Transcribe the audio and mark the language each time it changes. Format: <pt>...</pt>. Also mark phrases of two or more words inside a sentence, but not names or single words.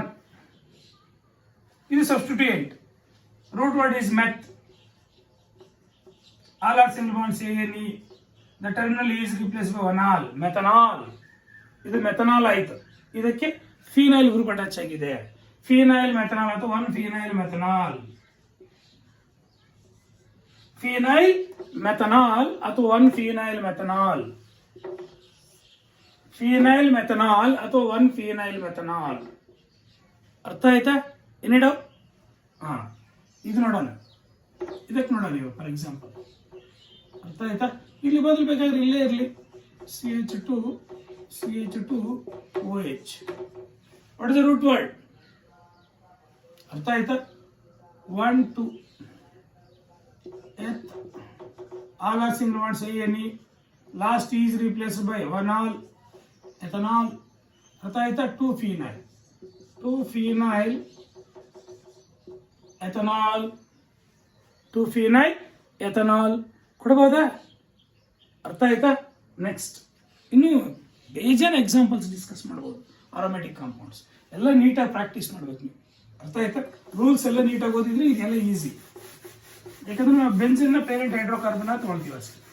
<en>ಇದು substituent. root word is meth. all are single bonds ANE. the terminal is replace by 1-all methanol.</en> <kn>ಇದು ಮೆಥನಾಲ್ ಆಯ್ತು. ಇದಕ್ಕೆ</kn> <en>phenyl group attach</en> <kn>ಆಗಿದೆ.</kn> <en>phenyl methanol ಅಥವಾ 1-phenyl methanol. phenyl methanol ಅಥವಾ 1-phenyl methanol. phenyl methanol ಅಥವಾ 1-phenyl methanol.</en> <kn>ಅರ್ಥ ಆಯ್ತಾ?</kn> <en>any doubt?</en> <kn>ಇದು ನೋಡೋಣ. ಇದಕ್ಕೆ ನೋಡೋಣ ನೀವು</kn> <en>for example.</en> <kn>ಅರ್ಥ ಆಯ್ತಾ? ಇಲ್ಲಿ ಬದಲು ಬೇಕಾದ್ರೆ ಇಲ್ಲೇ ಇರಲಿ CH2OH.</kn> <en>what is the root word?</en> <kn>ಅರ್ಥ ಆಯ್ತಾ?</kn> <en>1, 2 eth. All are single bonds ANE. Last E is replaced by 1-all ethanol.</en> <kn>ಅರ್ಥ ಆಯ್ತಾ?</kn> <en>2-phenyl. 2-phenyl ethanol. 2-phenyl ethanol ಕೊಡಬಹುದಾ?</en> <kn>ಅರ್ಥ ಆಯ್ತಾ? ನೆಕ್ಸ್ಟ್ ಇನ್ನು ಬೇಜಾನ್</kn> <en>examples discuss</en> <kn>ಮಾಡ್ಬೋದು.</kn> <en>aromatic compounds</en> <kn>ಎಲ್ಲ ನೀಟಾಗಿ ಪ್ರಾಕ್ಟೀಸ್ ಮಾಡ್ಬೇಕು ನೀವು. ಅರ್ಥ ಆಯ್ತಾ? ರೂಲ್ಸ್ ಎಲ್ಲ ನೀಟಾಗಿ ಓದಿದ್ರೆ ಇದೆಲ್ಲ ಈಸಿ. ಯಾಕಂದ್ರೆ ನಾವು</kn> <en>benzene parent hydrocarbon</en> <kn>ತಗೊಳ್ತೀವಿ ಅಷ್ಟೇ.</kn>